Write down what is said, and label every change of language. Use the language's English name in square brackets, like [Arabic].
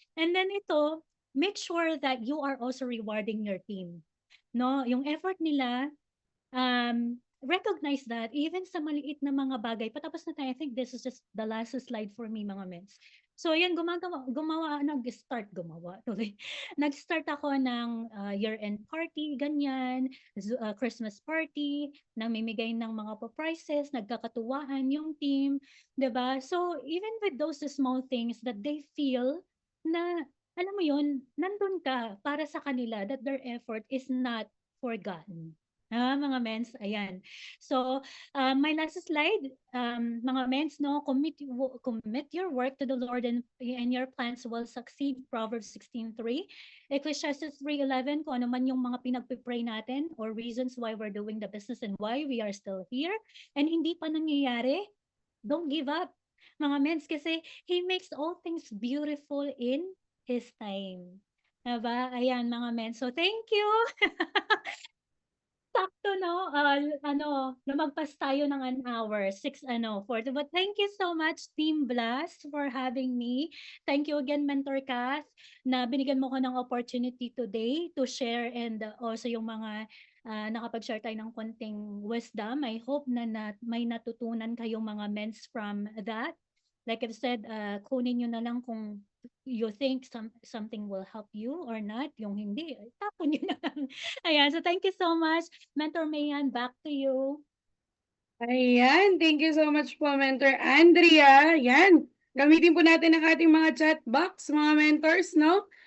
[English] And then [Filipino] ito, [English] make sure that you are also rewarding your team 'no, [Filipino] yung effort nila. [English] Recognize that even [Filipino] sa maliit na mga bagay, patapos na tayo. [English] I think this is just the last slide for me [Filipino] mga mens. So ayan, nag-start tuloy. Nag-start ako ng year-end party, ganyan, Christmas party, namimigay ng mga prizes, nagkakatuwaan yung team, 'di ba? [English] So even with those small things that they feel [Filipino] na alam mo yun, nandun ka para sa kanila, [English] that their effort is not forgotten. [Filipino] Mga mens, ayan. [English] So, my last slide, mga mens, no, commit your work to the Lord and your plans will succeed. Proverbs 16:3. Ecclesiastes 3:11, [Filipino] kung ano man yung mga pinagpipray natin or [English] reasons why we're doing the business and why we are still here and [Filipino] hindi pa nangyayari, [English] don't give up. [Filipino] Mga mens, kasi [English] He makes all things beautiful in His time. [Filipino] Diba? Ayan, mga mens. So, thank you. Sakto 'no, lumagpas tayo ng an hour, 6:40. [English] But thank you so much Team Blast for having me. Thank you again [Filipino] Mentor Kath, na binigyan mo ko ng opportunity today [English] to share [Filipino] and also yung mga, nakapag-share tayo ng konting wisdom. [English] I hope [Filipino] na may natutunan kayong mga mens from that. [English] Like I've said, [Filipino] kunin niyo na lang kung [English] you think something will help you or not, [Filipino] yung hindi, tapon niyo na lang. Ayan, [English] so thank you so much. Mentor Mayan, back to you. [Filipino] Ayan, [English] thank you so much po, Mentor Andrea. [Filipino] Yan, gamitin po natin ang ating mga chat box, mga mentors, no?